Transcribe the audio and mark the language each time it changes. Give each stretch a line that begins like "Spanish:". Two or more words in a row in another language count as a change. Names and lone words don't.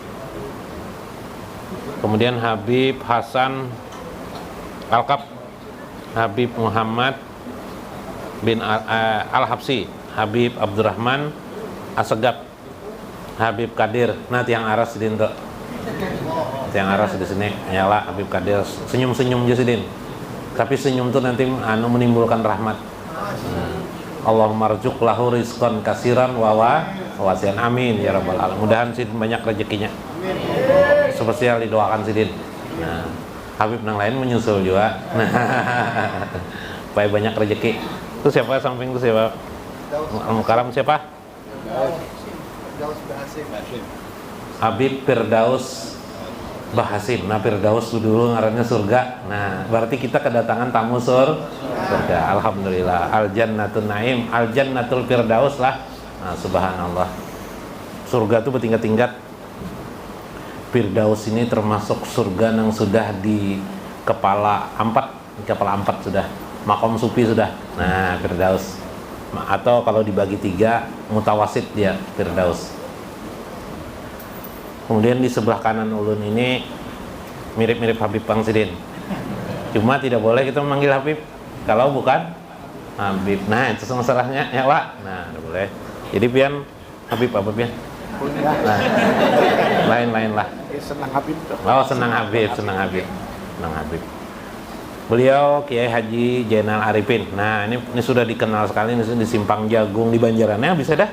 Indonesian: Kemudian Habib Hasan Alkab, Habib Muhammad bin Al-Habsi, Habib Abdurrahman Asegab, Habib Kadir.
Banjar: Nah, tiang aras sidin tuh. Tiang aras di sini nyala Habib Kadir, senyum-senyum aja sidin.
Indonesian: Tapi senyum tuh nanti menimbulkan rahmat.
Arabic: اللهم ارزق له رزقا كثيرا وواسعا. آمين يا رب العالمين.
Banjar: Mudahan sidin banyak rezekinya. Spesial didoakan sidin. Nah, Habib nang lain menyusul juga. Nah, supaya banyak rezeki.
Indonesian: Itu siapa samping itu siapa? Al-Mukarram siapa? Habib Firdaus Bahasim.
Banjar: Nah, Firdaus dulu ngarannya surga. Nah, berarti kita kedatangan tamu surga. Alhamdulillah.
Arabic: جنة النعيم، جنة الفردوس lah.
Banjar: Nah, subhanallah.
Indonesian: Surga itu bertingkat-tingkat. Firdaus ini termasuk surga yang sudah di kepala empat sudah. Makom sufi sudah. Nah, Firdaus. Atau kalau dibagi 3, mutawasid dia Firdaus.
Banjar: Kemudian di sebelah kanan ulun ini mirip-mirip Habib Pangsidin. Cuma tidak boleh kita memanggil Habib kalau bukan Habib. Nah, itu masalahnya ya, Pak. Nah, tidak boleh. Jadi pian Habib apa pian? Nah, lain-lain lah. Senang Habib. Oh, senang Habib. Beliau Kiai Haji Jainal Arifin. Nah, ini sudah dikenal sekali di Simpang Jagung di Banjarannya, bisa dah.